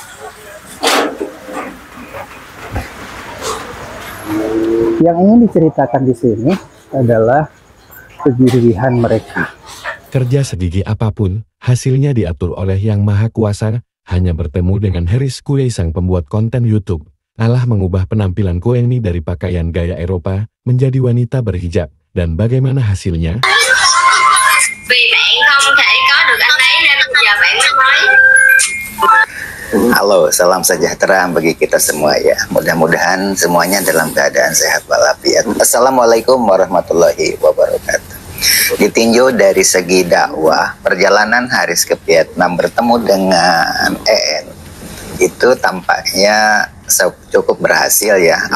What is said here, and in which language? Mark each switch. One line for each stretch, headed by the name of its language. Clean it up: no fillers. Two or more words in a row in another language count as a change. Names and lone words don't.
Indonesian: Yang ingin diceritakan di sini adalah kegigihan mereka. Kerja segigih apapun, hasilnya diatur oleh Yang Maha Kuasa. Hanya bertemu dengan Harris Kui sang pembuat konten YouTube, Allah mengubah penampilan Koyendi dari pakaian gaya Eropa menjadi wanita berhijab. Dan bagaimana hasilnya?
Vietnamese: Vì bạn không thể có được anh ấy nên giờ bạn mới nói.
Indonesian: Halo, salam sejahtera bagi kita semua ya. Mudah-mudahan semuanya dalam keadaan sehat walafiat.
Arabic: السلام عليكم ورحمة الله وبركاته.
Indonesian: Ditinjau dari segi dakwah, perjalanan Haris ke Vietnam bertemu dengan EN itu tampaknya cukup berhasil ya.